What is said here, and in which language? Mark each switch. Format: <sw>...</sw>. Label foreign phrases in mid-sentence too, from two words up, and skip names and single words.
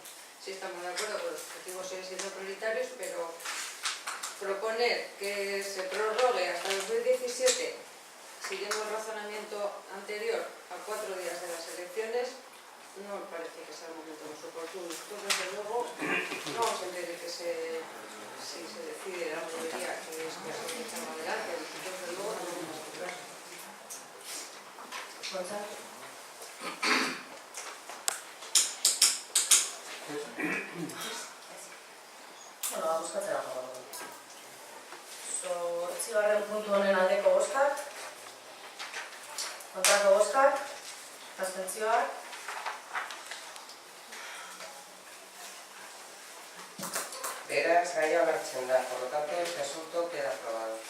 <es>Sí estamos de acuerdo que los objetivos siguen siendo prioritarios, pero proponer que se prorrogue hasta 2017, siguiendo el razonamiento anterior a 4 días de las elecciones, no me parece que sea el momento más oportuno. Nosotros, desde luego, no vamos a entender que si se decide la mayoría que esto se echa adelante, nosotros, desde luego, no vamos a apoyar.</es> <eu>Bueno, bozkatzera joan. 8. puntu honen aldeko bozkak, kontrako bozkak, abstentzioak. Beraz, gaia onartzen da,</eu> <es>por lo tanto, este asunto queda aprobado.</es>